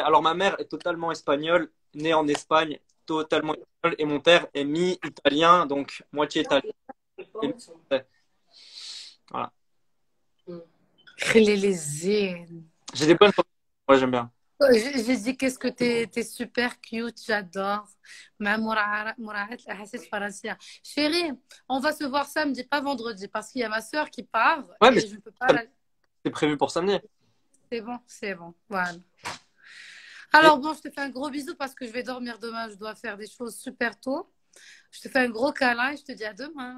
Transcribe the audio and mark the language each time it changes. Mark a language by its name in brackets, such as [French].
[French] Alors ma mère est totalement espagnole, née en Espagne, totalement espagnole, et mon père est mi-italien, donc moitié italien. Et mi-français. Voilà. Les zines. J'ai des bonnes photos. Ouais, j'aime bien. J'ai dit qu'est-ce que t'es super cute, j'adore. [Arabic] مع مراعاة الأحاسيس الفرنسية. [French] Chérie, on va se voir samedi, pas vendredi, parce qu'il y a ma soeur qui part Ouais, mais et je ne peux pas la... c'est prévu pour samedi. C'est bon, voilà. Et Alors bon, je te fais un gros bisou parce que je vais dormir demain, je dois faire des choses super tôt. Je te fais un gros câlin et je te dis à demain.